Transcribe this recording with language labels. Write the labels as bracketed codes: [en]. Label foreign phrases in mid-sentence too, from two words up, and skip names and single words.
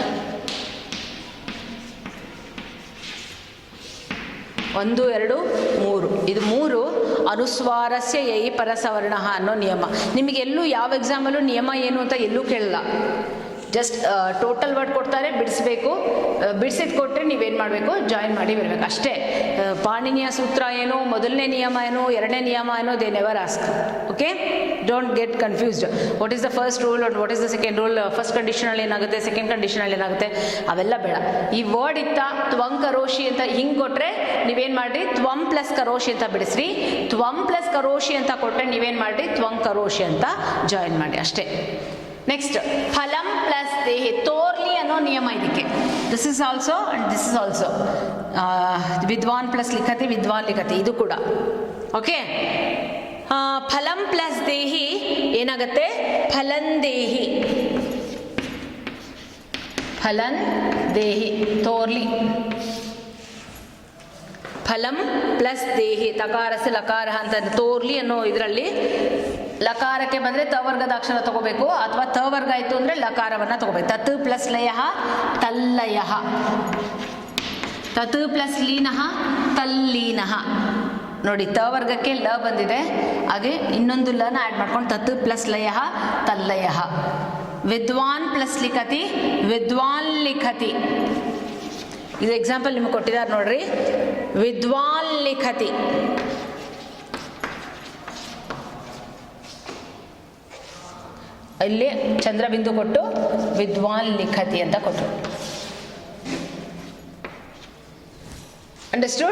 [kn] 1 2 3 ಇದು 3 [sa] ಅನುಸ್ವಾರಸ್ಯ ಯೈ ಪರಸವರ್ಣ [kn] ಅನ್ನೋ ನಿಯಮ. ನಿಮಗೆಲ್ಲೂ ಯಾವ ಎಕ್ಸಾಮಲ್ಲೂ ನಿಯಮ ಏನು ಅಂತ ಎಲ್ಲೂ ಕೇಳಲ್ಲ. [en] just total word ಕೊಡ್ತಾರೆ, ಬಿಡಿಸ್ಬೇಕು. [kn] ಬಿಡಿಸಿದ್ ಕೊಟ್ಟರೆ ನೀವೇನು ಮಾಡಬೇಕು? ಜಾಯಿನ್ ಮಾಡಿ ಬರಬೇಕು ಅಷ್ಟೇ. ಪಾಣಿನಿಯ ಸೂತ್ರ ಏನು, ಮೊದಲನೇ ನಿಯಮ ಏನು, 2ನೇ ನಿಯಮ ಏನು, [en] they never ask. okay, don't get confused. what is the first rule and what is the second rule. [kn] ಫಸ್ಟ್ ಕಂಡೀಷನಲ್ಲಿ ಏನಾಗುತ್ತೆ, ಸೆಕೆಂಡ್ ಕಂಡೀಷನಲ್ಲಿ ಏನಾಗುತ್ತೆ, ಅವೆಲ್ಲ ಬೇಡ. ಈ ವರ್ಡ್ ಇತ್ತ [sa] ತ್ವಂ ಕರೋಷಿ [kn] ಅಂತ ಹಿಂಗೆ ಕೊಟ್ಟರೆ ನೀವೇನು ಮಾಡಿರಿ, [sa] ತ್ವಂ ಪ್ಲಸ್ ಕರೋಷಿ [kn] ಅಂತ ಬಿಡಿಸ್ರಿ. [sa] ತ್ವಂ ಪ್ಲಸ್ ಕರೋಷಿ [kn] ಅಂತ ಕೊಟ್ಟರೆ ನೀವೇನು ಮಾಡಿರಿ, [sa] ತ್ವಂ ಕರೋಷಿ [kn] ಅಂತ ಜಾಯಿನ್ ಮಾಡಿ ಅಷ್ಟೇ. ನೆಕ್ಸ್ಟ್, [sa] ಫಲಂ ಪ್ಲಸ್ ದೇಹಿ. [kn] ತೋರ್ಲಿ ಅನ್ನೋ ನಿಯಮ ಇದಕ್ಕೆ. [en] this is also and this is also. [sa] ವಿದ್ವಾನ್ ಪ್ಲಸ್ ಲಿಖತಿ, ವಿದ್ವಾನ್ ಲಿಖತಿ, [kn] ಇದು ಕೂಡ ಓಕೆ. [sa] ಫಲಂ ಪ್ಲಸ್ ದೇಹಿ [kn] ಏನಾಗುತ್ತೆ? [sa] ಫಲಂದೇಹಿ. ಫಲನ್ ದೇಹಿ ತೋರ್ಲಿ. ಫಲಂ ಪ್ಲಸ್ ದೇಹಿ [kn] ತಕಾರಸ ಲಕಾರ ಅಂತ ತೋರ್ಲಿ ಅನ್ನೋ ಇದರಲ್ಲಿ ಲಕಾರಕ್ಕೆ ಬಂದರೆ ತ ವರ್ಗದ ಅಕ್ಷರ ತಗೋಬೇಕು, ಅಥವಾ ತ ವರ್ಗ ಆಯಿತು ಅಂದರೆ ಲಕಾರವನ್ನು ತಗೋಬೇಕು. [sa] ತತ್ ಪ್ಲಸ್ ಲಯ ತಲ್ಲಯ, ತತ್ ಪ್ಲಸ್ ಲೀನಃ ತಲ್ಲೀನಃ. [kn] ನೋಡಿ, ತ ವರ್ಗಕ್ಕೆ ಲ ಬಂದಿದೆ, ಹಾಗೆ ಇನ್ನೊಂದು ಲನ ಆ್ಯಡ್ ಮಾಡ್ಕೊಂಡು [sa] ತತ್ ಪ್ಲಸ್ ಲಯ ತಲ್ಲಯ. ವಿದ್ವಾನ್ ಪ್ಲಸ್ ಲಿಖತಿ ವಿದ್ವಾನ್ ಲಿಖತಿ. [kn] ಇದು ಎಕ್ಸಾಂಪಲ್ ನಿಮ್ಗೆ ಕೊಟ್ಟಿದ್ದಾರೆ ನೋಡ್ರಿ. [sa] ವಿದ್ವಾನ್ ಲಿಖತಿ. [kn] ಇಲ್ಲಿ ಚಂದ್ರಬಿಂದು ಕೊಟ್ಟು [sa] ವಿದ್ವಾನ್ ಲಿಖತಿ [kn] ಅಂತ ಕೊಟ್ಟರು. [en] ಅಂಡರ್ಸ್ಟೂಡ್?